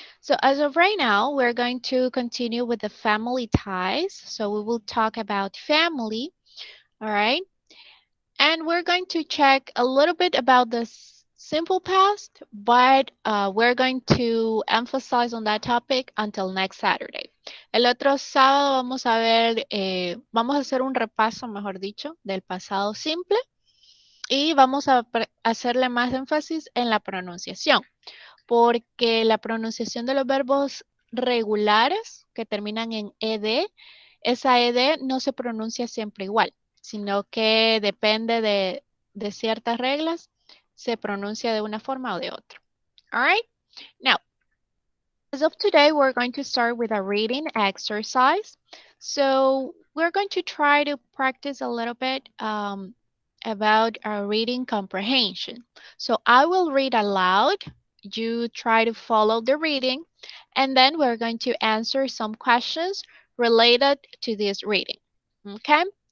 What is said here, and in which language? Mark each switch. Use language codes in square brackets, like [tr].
[en] So as of right now, we're going to continue with the family ties. So we will talk about family, all right? And we're going to check a little bit about the simple past, but we're going to emphasize on that topic until next Saturday. [es] El otro sábado vamos a ver, vamos a hacer un repaso, mejor dicho, del pasado simple y vamos a hacerle más énfasis en la pronunciación, porque la pronunciación de los verbos regulares que terminan en ed, esa ed no se pronuncia siempre igual, sino que depende de ciertas reglas, se pronuncia de una forma o de otra. [en] All right? Now, as of today, we're going to start with a reading exercise. So we're going to try to practice a little bit about our reading comprehension. So I will read aloud. You try to follow the reading, and then we're going to answer some questions related to this reading. Okay?